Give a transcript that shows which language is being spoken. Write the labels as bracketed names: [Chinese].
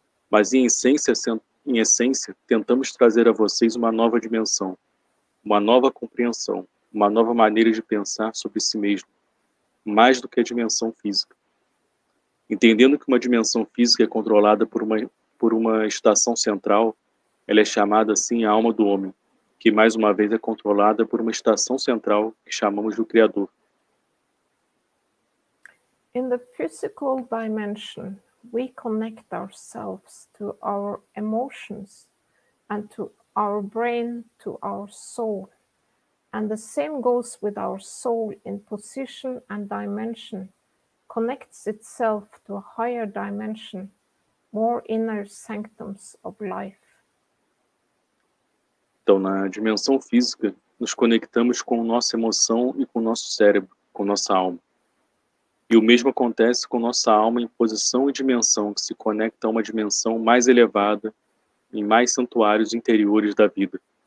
[Portuguese] Mas em essência, tentamos trazer a vocês uma nova dimensão, uma nova compreensão, uma nova maneira de pensar sobre si mesmo, mais do que a dimensão física. Entendendo que uma dimensão física é controlada por uma estação central, ela é chamada assim a alma do homem, que mais uma vez é controlada por uma estação central que chamamos do Criador. [English] In the physical dimension, we connect ourselves to our emotions and to our brain, to our soul. And the same goes with our soul in position and dimension, connects itself to a higher dimension, more inner sanctums of life. [Portuguese] Então, na dimensão física, nos conectamos com nossa emoção e com nosso cérebro, com nossa alma. E o mesmo acontece com nossa alma em posição e dimensão, que se conecta a uma dimensão mais elevada, em mais santuários interiores da vida.